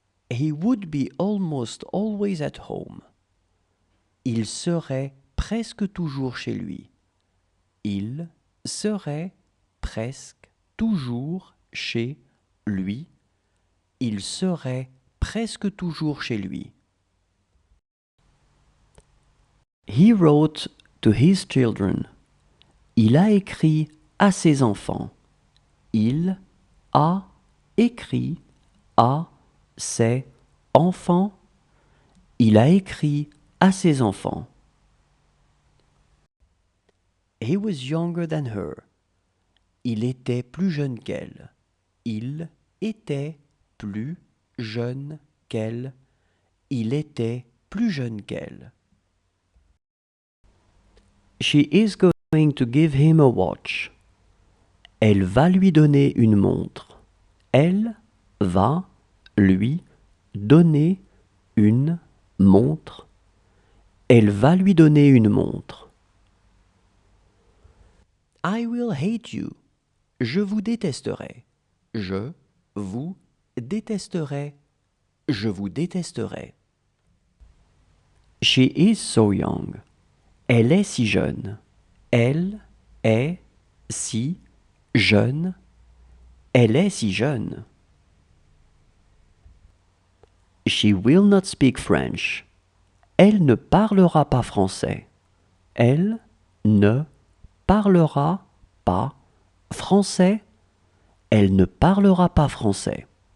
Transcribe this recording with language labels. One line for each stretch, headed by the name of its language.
English: He would be almost always at home.
French: Il serait presque toujours chez lui. Il serait presque toujours chez lui. Il serait presque toujours chez lui.
English: He wrote to his children.
French: Il a écrit à ses enfants. Il a écrit à ses enfants. Il a écrit à ses enfants.
English: He was younger than her.
French: Il était plus jeune qu'elle. Il était plus jeune qu'elle. Il était plus jeune qu'elle.
English: She is going to give him a watch.
French: Elle va lui donner une montre. Elle va lui donner une montre. Elle va lui donner une montre.
English: I will hate you.
French: Je vous détesterai. Je vous détesterai. Je vous détesterai.
English: She is so young.
French: Elle est si jeune. Elle est si jeune. Elle est si jeune.
English: She will not speak French.
French: Elle ne parlera pas français. Elle ne parlera pas français. Elle ne parlera pas français.